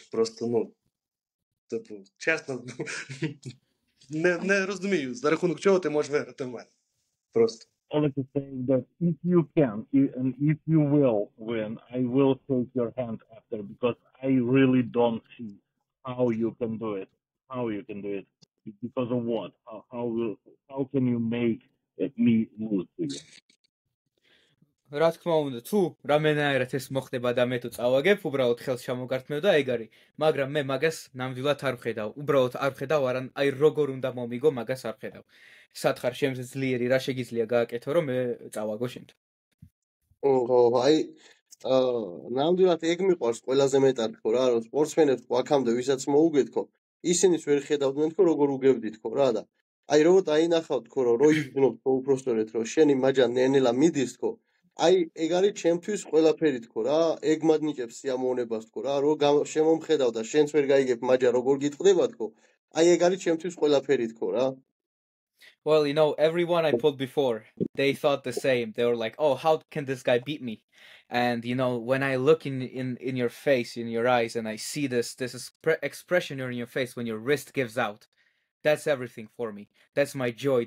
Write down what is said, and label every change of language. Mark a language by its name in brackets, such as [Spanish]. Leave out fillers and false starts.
[Ukrainian] Просто, чесно, не розумію, за рахунок чого ти можеш виграти в мене. Просто. [English] Oleg is saying that if you can, and if you will win, I will shake your hand after, because I really don't see how you can do it. How you can do it? Because of what? How can you make me lose to you? [Georgian] რა თქმა უნდა, თუ რამენაერად ეს მოხდება და მე თუ წავაგებ, უბრალოდ ხელს ჩამოგართმევ და ეგ არის. მაგრამ მე მაგას ნამდვილად არ ვხედავ. უბრალოდ არ ვხედავ, აი როგორ უნდა მომიგო, მაგას არ ვხედავ. სათხარ შემზე ძლიერი რა შეგიძლია გააკეთო, რომ მე წავაგო შენთან. აი ნამდვილად ეგ მიყვარს ყველაზე მეტად ხო რა, რომ სპორტსმენებს აქამდე ვისაც მოუგეთ ხო, ისინიც ვერ ხედავდნენ ხო როგორ უგებდით ხო რა და აი რო დაინახავთ ხო რომ იგნობთ ხო უпроსტորეთ რომ შენი მაჯა ნენელა მიდის ხო, აი ეგ არის ჩემთვის ყველაფერი თქო რა, ეგ მადნიჭებს სიამოვნებას თქო რა, რომ შემომხედავ და შენც ვერ გაიგებ მაჯა როგორ გიტყდება თქო, აი ეგ არის ჩემთვის ყველაფერი თქო რა. [English] Well, everyone I pulled before, they thought the same. They were like, "Oh, how can this guy beat me?" And when I look in your face, in your eyes, and I see this expression in your face when your wrist gives out, that's everything for me. That's my joy.